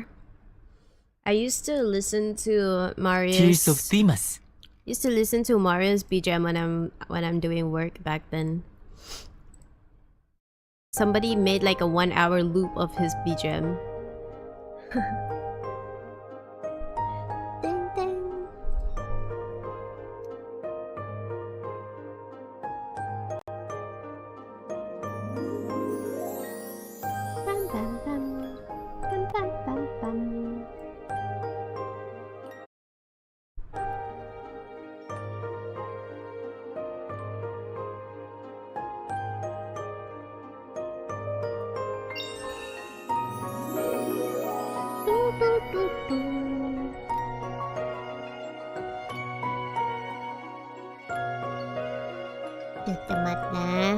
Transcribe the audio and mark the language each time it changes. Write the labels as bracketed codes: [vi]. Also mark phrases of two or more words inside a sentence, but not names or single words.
[en] I used to listen to Marius. Tears of Themis. Used to listen to Marius BGM when I'm doing work back then. Somebody made like a 1 hour loop of his BGM. Ding, ding. Bam, bam, bam. Bam, bam, bam, bam. Just a minute, nah.